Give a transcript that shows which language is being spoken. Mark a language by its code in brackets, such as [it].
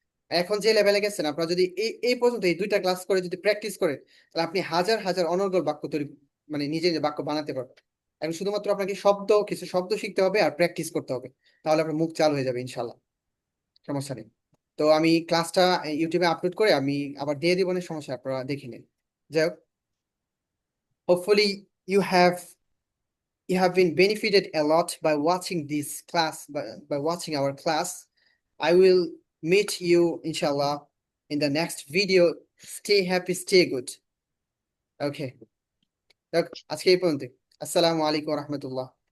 [bn] এখন যে লেভেলে গেছেন, আপনারা যদি এই পর্যন্ত এই 2টা ক্লাস করে যদি প্র্যাকটিস করেন, তাহলে আপনি হাজার হাজার অনর্গল বাক্য তৈরি, মানে নিজে নিজে বাক্য বানাতে পারবেন। এখন শুধুমাত্র আপনাকে কিছু শব্দ শিখতে হবে আর প্র্যাকটিস করতে হবে, তাহলে আপনার মুখ চালু হয়ে যাবে ইনশাল্লাহ। সমস্যা নেই। তো আমি ক্লাসটা ইউটিউবে আপলোড করে আমি আবার দিয়ে দিব, না সমস্যা, আপনারা দেখে নিন। যাই হোক, [en] hopefully you have been benefited a lot by watching this class, by watching our class. I will meet you inshallah in the next video. Stay happy, stay good. Okay. [bn] আজকে এই পর্যন্ত। আসসালামু আলাইকুম রহমতুল্লাহ।